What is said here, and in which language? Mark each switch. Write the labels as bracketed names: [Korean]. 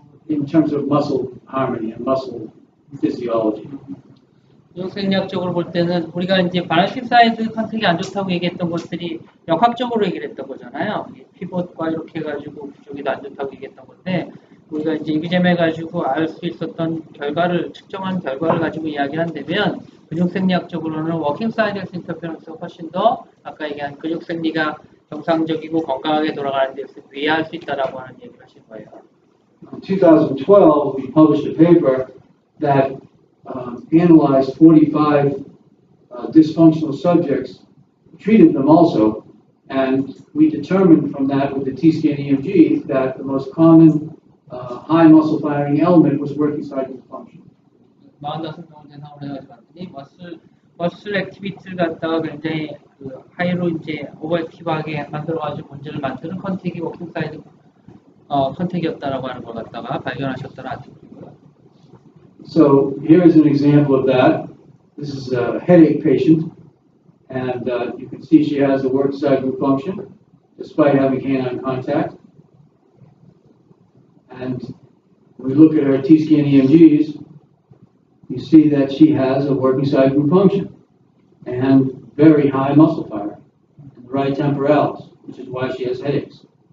[English] In terms of muscle harmony and muscle physiology. [Korean] 근육생리학적으로 볼 때는 우리가 이제 밸런싱 사이드 컨택이 안 좋다고 얘기했던 것들이 역학적으로 얘기를 했던 거잖아요. 피벗과 이렇게 해가지고 그쪽이 안 좋다고 얘기했던 건데 우리가 이제 이비잼해가지고 알 수 있었던 결과를 측정한 결과를 가지고 이야기를 한다면 근육생리학적으로는 워킹 사이드 인터페런스가 훨씬 더 아까 얘기한 근육생리가 정상적이고 건강하게 돌아가는 데서 유의할 수 있다라고 하는 얘기를 하신 거예요. [English] In 2012, we published a paper that analyzed 45 dysfunctional subjects, treated them also, and we determined from that with the T-scan EMG that the most common high muscle firing element was working side group function. [Korean] 45명을 대상으로 해가지고 봤더니 머슬 액티비티를 갖다가 굉장히 그 하이로 이제 오버액티브하게 만들어가지고 문제를 만드는 컨택이 워킹 사이드 컨택이었다라고 하는 걸 갖다가 발견하셨다는 아티클이고요. [English] So here's an example of that. This is a headache patient, and you can see she has a work side group function despite having hand-on contact. And when we look at her T-scan EMGs, you see that she has a working side group function and very high muscle fiber in the right temporalis, which is why she has headaches.